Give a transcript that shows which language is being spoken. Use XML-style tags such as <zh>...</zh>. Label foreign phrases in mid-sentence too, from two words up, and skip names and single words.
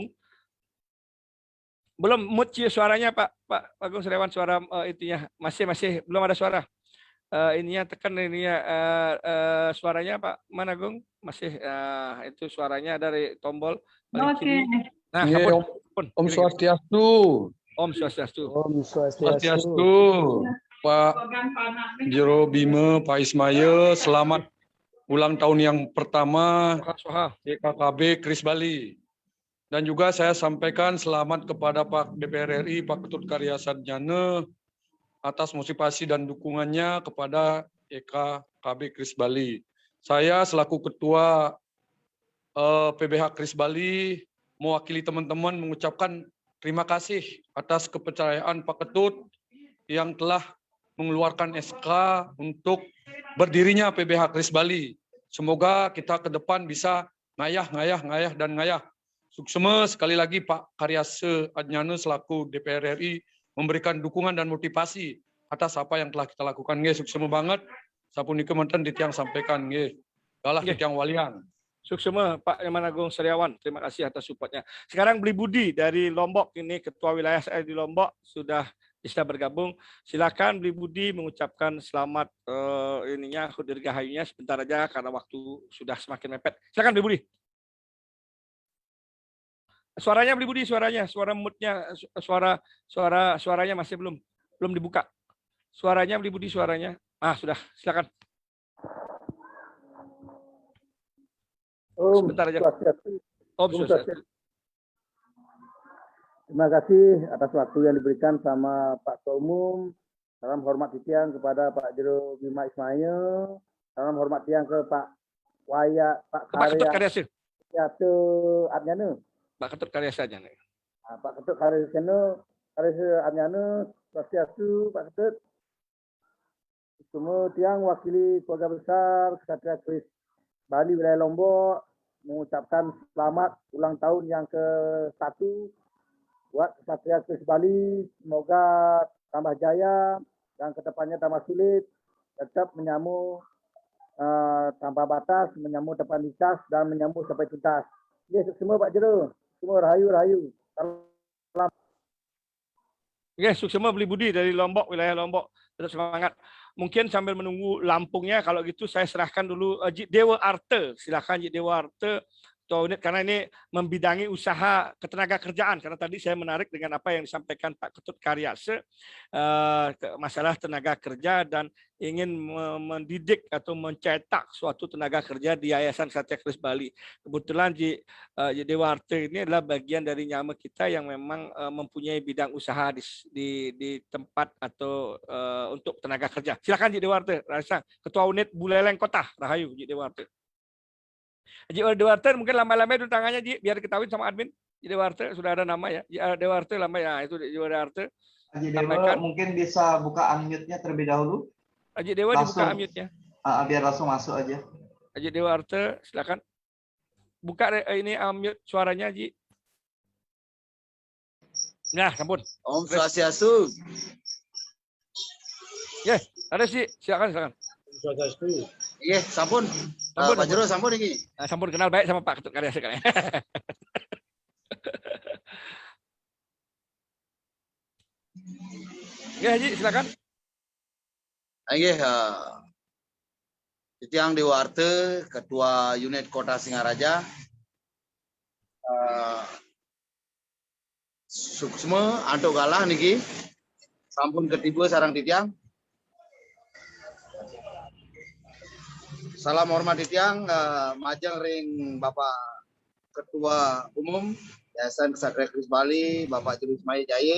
<id>Belum mute suaranya Pak Agung Sariawan, suara itunya masih belum ada suara. Ininya tekan ininya suaranya Pak Managung masih itu suaranya dari tombol paling kiri. Nah, Om Swastiastu. Om Swastiastu. Om Swastiastu. Pak Jero Bima, Pak Ismail, selamat ulang tahun yang pertama YKKB Kris Bali. Dan juga saya sampaikan selamat kepada Pak DPR RI, Pak Ketut Karyasarjana atas motivasi dan dukungannya kepada YKKB Kris Bali. Saya selaku Ketua PBH Kris Bali mewakili teman-teman mengucapkan terima kasih atas kepercayaan Pak Ketut yang telah mengeluarkan SK untuk berdirinya PBH Kris Bali. Semoga kita ke depan bisa ngayah dan ngayah. Suksema sekali lagi Pak Karyasarjana selaku DPR RI memberikan dukungan dan motivasi atas apa yang telah kita lakukan.</id> <ban>Nggih, suksema banget. Sapunika menten ditiang</ban> <id>sampaikan</id> <ban>nggih. Galah ditiang walian.</ban> <id>Suksema Pak Nyoman Agung Sariawan, terima kasih atas supportnya. Sekarang Beli Budi dari Lombok, ini Ketua Wilayah saya di Lombok sudah bisa bergabung. Silakan Beli Budi mengucapkan selamat ininya dirgahayunya sebentar aja karena waktu sudah semakin mepet. Silakan Beli Budi. Suaranya Beli Budi, suaranya, suara moodnya, suaranya masih belum dibuka. Suaranya Beli Budi, suaranya. Sudah, silakan. Sebentar aja. Om Swastiastu. Terima kasih atas waktu yang diberikan sama Pak Ketua Umum. Salam hormat titiang kepada Pak Jero Bima Ismail. Salam hormat tiang ke Pak Ketut Karyasir. Adnyana. Pak Ketut Karyasarjana. Pak Ketut Karyasarjana, Swastiastu Pak Ketut. Semua tiang wakili keluarga besar Ksatria Kris Bali wilayah Lombok mengucapkan selamat ulang tahun yang ke-1 buat Ksatria Kris Bali. Semoga tambah jaya dan kedepannya tambah sulit, tetap menyamu tanpa batas, menyamu depan lintas dan menyamu sampai tuntas. Ya, semua Pak Jero, semua rahayu. Salam. Oke, suksema Beli Budi dari Lombok, wilayah Lombok. Tetap semangat. mungkin sambil menunggu Lampungnya, kalau gitu saya serahkan dulu Jik Dewa Arte. Silakan Jik Dewa Arte, Ketua Unit, karena ini membidangi usaha ketenaga kerjaan. Karena tadi saya menarik dengan apa yang disampaikan Pak Ketut Karyase, masalah tenaga kerja dan ingin mendidik atau mencetak suatu tenaga kerja di Yayasan Ksatria Kris Bali. Kebetulan Jik Dewa Arte ini adalah bagian dari Nyama kita yang memang mempunyai bidang usaha di tempat atau untuk tenaga kerja. Silakan Jik Dewa Arte, Rasa Ketua Unit Buleleng Kota, Rahayu Jik Dewa Arte. Jik Dewa Arte mungkin lama-lama itu tangannya Jik, biar diketahui sama admin. Jik Dewa Arte sudah ada nama ya. Jik Dewa Arte lama ya, itu Jik Dewa Arte. Haji Dewa mungkin bisa buka unmute-nya terlebih dahulu. Haji Dewa dibuka unmute-nya. Biar langsung masuk aja. Haji Dewa Arte, silakan. Buka ini unmute suaranya, Haji. Nah, sampun. Om Swastiastu. Ya, ada sih, silakan. Swastiastu. Iya, sampun. Pak Jero, sampun ini. Sampun, kenal baik sama Pak Ketut Karyase kan. Ya, Haji, silakan. Oke, Titiang Dewa Arte, Ketua Unit Kota Singaraja.</id> <ban>Suksma Anto Galah niki. Sampun ketiba sarang Titiang.</ban> <id>Salam hormat</id> <ban>Titiang, majeng ring</ban> <id>Bapak Ketua Umum Yayasan Ksatria Kris Bali, Bapak Jero Ismail Jaya.</id>